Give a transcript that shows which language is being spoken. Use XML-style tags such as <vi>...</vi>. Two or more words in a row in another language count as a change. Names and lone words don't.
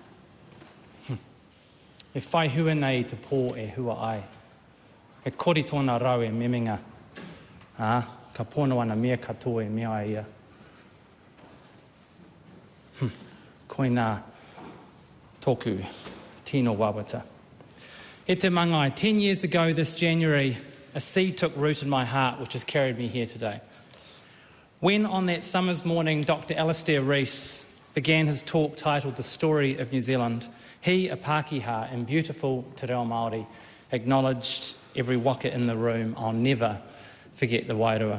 <mi>E whai hua nei i te pō e hua ai. E kori tōna rau e meminga. Ka pono ana mea katoa e mea ia. Koina tōku tino wawata. E te mangai,</mi> <en>10 years ago this January, a seed took root in my heart which has carried me here today. When on that summer's morning Dr. Alistair Rees began his talk titled The Story of New Zealand, he, a Pākehā in beautiful</en> <mi>Te Reo Māori,</mi> <en>acknowledged every waka in the room, I'll never forget the Wairua.</en>